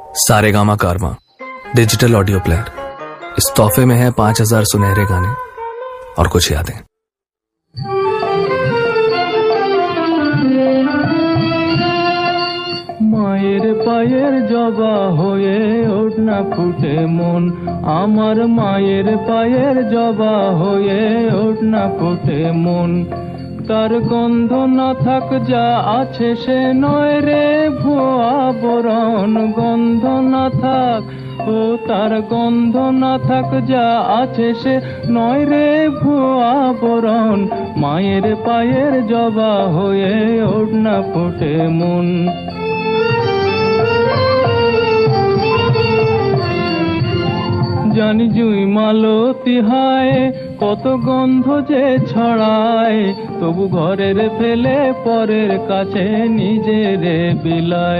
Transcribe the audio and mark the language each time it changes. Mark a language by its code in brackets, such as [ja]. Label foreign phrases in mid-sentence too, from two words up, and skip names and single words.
[en] सारेगामा कारवां digital audio player. [hi] इस तोहफे में है 5000 सुनहरे गाने और कुछ यादें। [bn] মায়ের পায়ের জবা হয়ে ওঠ না ফুটে মন, আমার মায়ের পায়ের জবা হয়ে ওঠ না ফুটে মন। তার গন্ধ না থাক যা আছে সে নয় রে ভুয়া বরন, গন্ধ না থাক ও তার গন্ধ না থাক যা আছে সে নয় রে ভুয়া বরন। মায়ের পায়ের জবা হয়ে ওঠ না ফুটে মন। জানি জুই মালতি হায় কত গন্ধ যে ছড়ায়, তবু ঘরের ফেলে পরের কাছে নিজেরে বিলায়।